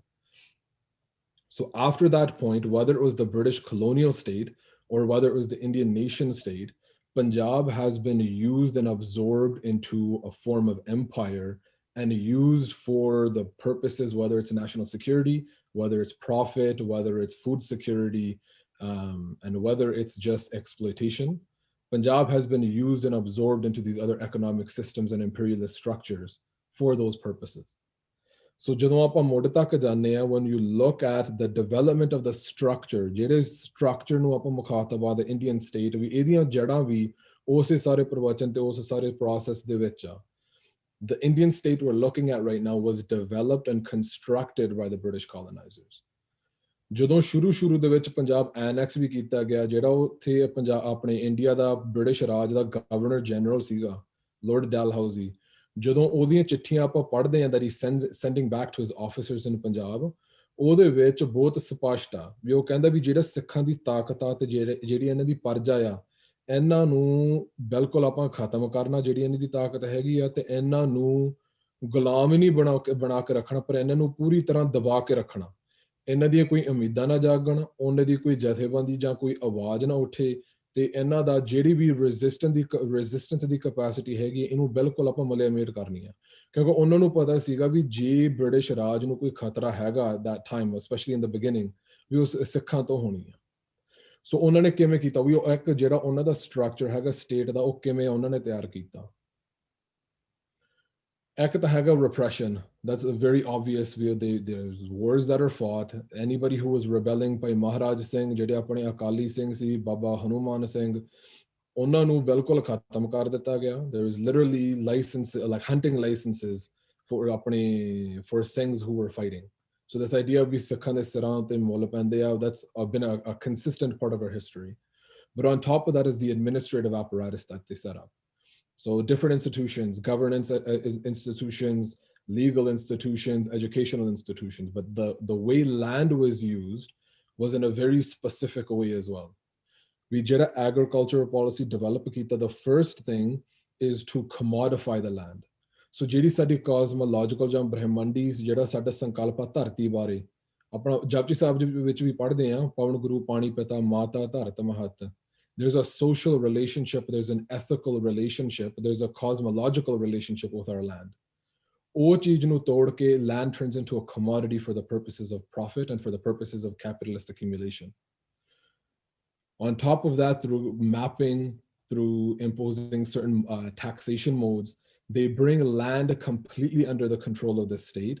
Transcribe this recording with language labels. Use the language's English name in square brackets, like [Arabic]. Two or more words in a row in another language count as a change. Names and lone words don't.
[English] So after that point, whether it was the British colonial state or whether it was the Indian nation state, Punjab has been used and absorbed into a form of empire and used for the purposes, whether it's national security, whether it's profit, whether it's food security, and whether it's just exploitation. Punjab has been used and absorbed into these other economic systems and imperialist structures for those purposes. [Punjabi] So ਜਦੋਂ ਆਪਾਂ ਮੁੱਢ ਤੱਕ ਜਾਂਦੇ ਆ, [English] when you look at the development of the structure, [Punjabi] ਜਿਹੜੇ structure ਨੂੰ ਆਪਾਂ ਮੁਖਾਤਬਾ [English] the Indian state [Punjabi] ਵੀ ਇਹਦੀਆਂ ਜੜ੍ਹਾਂ ਵੀ ਉਸੇ ਸਾਰੇ ਪ੍ਰਵਚਨ ਤੇ ਉਸ ਸਾਰੇ process ਦੇ ਵਿੱਚ ਆ. [English] The Indian state we're looking at right now was developed and constructed by the British colonizers. [Punjabi] ਜਦੋਂ ਸ਼ੁਰੂ ਦੇ ਵਿੱਚ ਪੰਜਾਬ ਐਨੈਕਸ ਵੀ ਕੀਤਾ ਗਿਆ, ਜਿਹੜਾ ਉੱਥੇ ਪੰਜਾਬ ਆਪਣੇ ਇੰਡੀਆ ਦਾ ਬ੍ਰਿਟਿਸ਼ ਰਾਜ ਦਾ [English] governor general [Punjabi] ਸੀਗਾ ਲਾਰਡ ਡੈਲਹਾਊਜ਼ੀ, ਜਦੋਂ ਉਹਦੀਆਂ ਚਿੱਠੀਆਂ ਆਪਾਂ ਪੜ੍ਹਦੇ ਹਾਂ [English] that he sending back to his officers in [Punjabi] ਪੰਜਾਬ, ਉਹਦੇ ਵਿੱਚ ਬਹੁਤ ਸਪਸ਼ਟ ਆ ਵੀ ਉਹ ਕਹਿੰਦਾ ਵੀ ਜਿਹੜਾ ਸਿੱਖਾਂ ਦੀ ਤਾਕਤ ਆ ਤੇ ਜਿਹੜੀ ਇਹਨਾਂ ਦੀ ਪਰਜਾ ਆ, ਇਹਨਾਂ ਨੂੰ ਬਿਲਕੁਲ ਆਪਾਂ ਖਤਮ ਕਰਨਾ, ਜਿਹੜੀ ਇਹਨਾਂ ਦੀ ਤਾਕਤ ਹੈਗੀ ਆ, ਤੇ ਇਹਨਾਂ ਨੂੰ ਗੁਲਾਮ ਹੀ ਨਹੀਂ ਬਣਾ ਕੇ ਰੱਖਣਾ, ਪਰ ਇਹਨਾਂ ਨੂੰ ਪੂਰੀ ਤਰ੍ਹਾਂ ਦਬਾ ਕੇ ਰੱਖਣਾ। ਇਹਨਾਂ ਦੀਆਂ ਕੋਈ ਉਮੀਦਾਂ ਨਾ ਜਾਗਣ, ਉਹਨਾਂ ਦੀ ਕੋਈ ਜਥੇਬੰਦੀ ਜਾਂ ਕੋਈ ਆਵਾਜ਼ ਨਾ ਉੱਠੇ, ਤੇ ਇਹਨਾਂ ਦਾ ਜਿਹੜੀ ਵੀ ਰੈਜ਼ਿਸਟੈਂਸ ਦੀ ਕੈਪੈਸਿਟੀ ਹੈਗੀ, ਇਹਨੂੰ ਬਿਲਕੁਲ ਆਪਾਂ ਮਲਿਆਮੇਟ ਕਰਨੀ ਆ। ਕਿਉਂਕਿ ਉਹਨਾਂ ਨੂੰ ਪਤਾ ਸੀਗਾ ਵੀ ਜੇ ਬ੍ਰਿਟਿਸ਼ ਰਾਜ ਨੂੰ ਕੋਈ ਖਤਰਾ ਹੈਗਾ [English] that time, especially in the beginning, [Punjabi] ਵੀ ਉਸ ਸਿੱਖਾਂ ਤੋਂ ਹੋਣੀ ਆ। ਸੋ ਉਹਨਾਂ ਨੇ ਕਿਵੇਂ ਕੀਤਾ ਵੀ ਉਹ ਇੱਕ ਜਿਹੜਾ ਉਹਨਾਂ ਦਾ ਸਟਰਕਚਰ ਹੈਗਾ ਸਟੇਟ ਦਾ, ਉਹ ਕਿਵੇਂ ਉਹਨਾਂ ਨੇ ਤਿਆਰ ਕੀਤਾ। ਇੱਕ ਤਾਂ ਹੈਗਾ repression. [English] That's a very obvious view. There's wars that are fought. Anybody who was rebelling by Maharaj Singh, [Punjabi] ਜਿਹੜੇ ਆਪਣੇ ਅਕਾਲੀ ਸਿੰਘ ਸੀ, ਬਾਬਾ ਹਨੂਮਾਨ ਸਿੰਘ, ਉਹਨਾਂ ਨੂੰ ਬਿਲਕੁਲ ਖਤਮ ਕਰ ਦਿੱਤਾ ਗਿਆ। [English] There is literally like hunting licenses for Singhs who were fighting. So this idea of [Punjabi] ਸਿੱਖਾਂ ਦੇ ਸਿਰਾਂ ਤੇ ਮੁੱਲ ਪੈਂਦੇ ਆ, [English] that's been a consistent part of our history. But on top of that is the administrative apparatus that they set up. So different institutions, governance institutions, legal institutions, educational institutions, but the way land was used was in a very specific way as well. We did an agricultural policy develop kita. The first thing is to commodify the land. [Punjabi] So ਜਿਹੜੀ ਸਾਡੀ cosmological ਜਾਂ ਬ੍ਰਹਿਮੰਡੀ ਜਿਹੜਾ ਸਾਡਾ ਸੰਕਲਪ ਆ ਧਰਤੀ ਬਾਰੇ, ਆਪਣਾ ਜਪਜੀ ਸਾਹਿਬ ਦੇ ਵਿੱਚ ਵੀ ਪੜ੍ਹਦੇ ਆ, ਪਵਨ ਗੁਰੂ ਪਾਣੀ ਪਿਤਾ ਮਾਤਾ ਧਰਤ ਮਹਤ. [English] There's a social relationship, there's an ethical relationship, there's a cosmological relationship with our land. [Punjabi] ਉਹ ਚੀਜ਼ ਨੂੰ ਤੋੜ ਕੇ [English] land turns into a commodity for the purposes of profit and for the purposes of capitalist accumulation. On top of that, through mapping, through imposing certain taxation modes, they bring land completely under the control of the state.